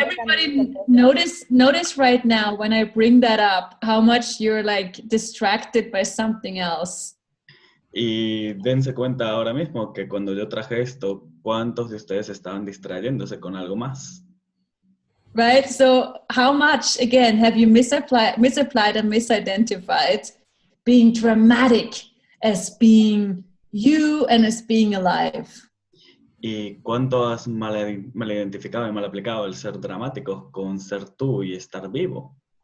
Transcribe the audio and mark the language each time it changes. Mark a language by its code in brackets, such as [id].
[en] everybody notice right now when I bring that up, how much you're like distracted by something else. [es] Y dense cuenta ahora mismo que cuando yo traje esto, ¿cuántos de ustedes estaban distrayéndose con algo más? [en] Right? So how much, again, have you misapplied and misidentified being dramatic as being you and as being alive? [es] ¿Y cuánto has mal identificado y mal aplicado el ser dramático con ser tú y estar vivo?